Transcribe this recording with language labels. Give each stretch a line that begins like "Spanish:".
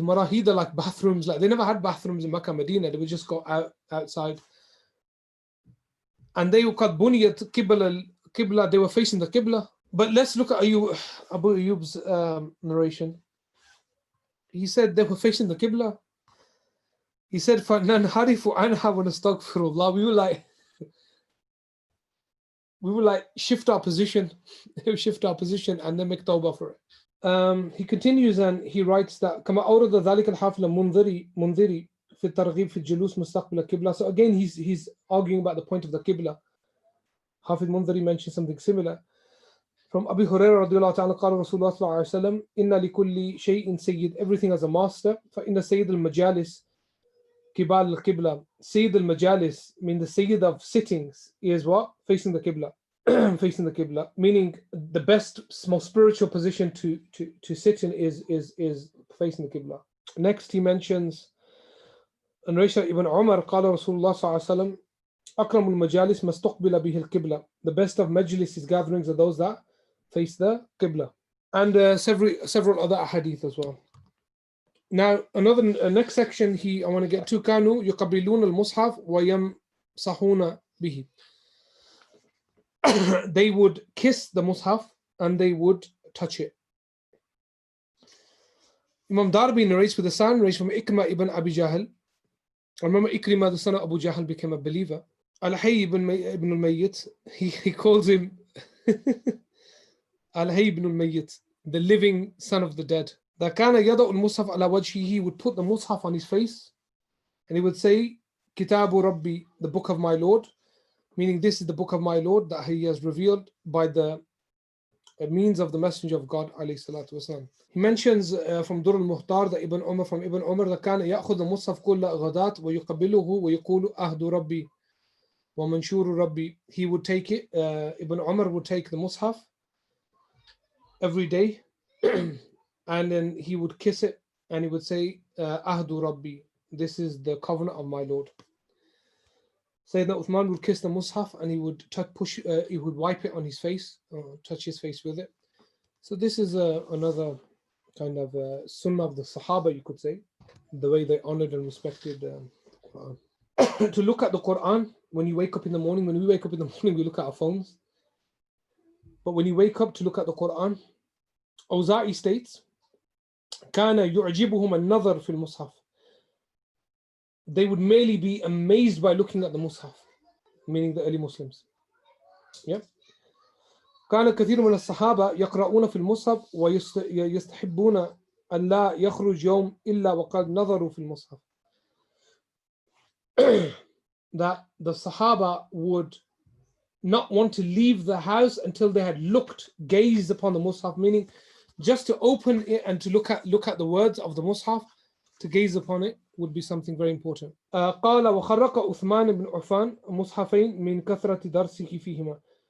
English: Marahid are like bathrooms. Like they never had bathrooms in Makkah, Medina. They would just go outside. And they were called buniyat qibla. They were facing the qibla. But let's look at Abu Ayyub's narration. He said they were facing the qibla. He said,
Arabic: فَنَنْحَرِفُ عَنْهَا وَنَسْتَغْفِرُ اللَّهِ.
English: We will like shift our position and then make tawbah for it. He continues and he writes that
Arabic: كما أورد ذلك الحافظ المنذري في الترغيب في الجلوس مستقبل القبلة.
English: So again he's arguing about the point of the qibla. Hafid Mundhari mentioned something similar. From Abu Hurairah
Arabic: رضي الله تعالى قال رسول الله صلى الله عليه وسلم إن لكل شيء سيد.
English: Everything has a master.
Arabic: فإن سيد المجالس قبال القبلة.
English: Sayyid al-Majalis, mean the Sayyid of sittings, is what? Facing the Qibla. Facing the Qibla. Meaning the best, most spiritual position to sit in is facing the Qibla. Next he mentions in Raisha ibn Umar
Arabic: قال رسول الله صلى الله عليه وسلم أكرم المجالس ما استقبل به القبلة.
English: The best of majlis gatherings are those that face the Qibla. And several other ahadith as well. Now, next section I want to get to
Arabic: كانوا يقبلون المصحف ويمسحون به.
English: They would kiss the mushaf and they would touch it. Imam Darbi narrates with a sound narration from Ikma ibn Abi Jahl I remember Ikrimah, the son of Abu Jahl, became a believer. Al-Hayy ibn al-Mayyit, he calls him Al-Hayy ibn al-Mayyit, the living son of the dead. That kana yada'u al-mushaf ala wajhi, he would put the mushaf on his face and he would say, Kitabu Rabbi, the book of my Lord, meaning this is the book of my Lord that he has revealed by the means of the Messenger of God alayhi salatu wasalam. He mentions from Dur al-Muhtar that from Ibn Umar that
Arabic: كان يأخذ المصحف كل غداة ويقبله ويقول أهد ربي ومنشور ربي.
English: He would take it, Ibn Umar would take the mushaf every day and then he would kiss it and he would say Ahdu Rabbi, this is the covenant of my Lord. Sayyidina Uthman would kiss the mushaf and he would he would wipe it on his face, touch his face with it. So this is another kind of sunnah of the Sahaba, you could say, the way they honored and respected Quran. To look at the Quran when you wake up in the morning. When we wake up in the morning, we look at our phones. But when you wake up to look at the Quran, Awza'i states,
Arabic: كان يعجبهم النظر في المصحف.
English: They would merely be amazed by looking at the mushaf, meaning the early Muslims. Yeah.
Arabic: كان كثير من الصحابة يقرؤون في المصحف ويستحبون أن لا يخرج يوم إلا وقد نظروا في المصحف.
English: That the Sahaba would not want to leave the house until they had gazed upon the mushaf, meaning just to open it and to look at the words of the mushaf, to gaze upon it would be something very important.
Arabic: قال وخرق عثمان بن عفان مصحفين من كثرة درسه فيهما.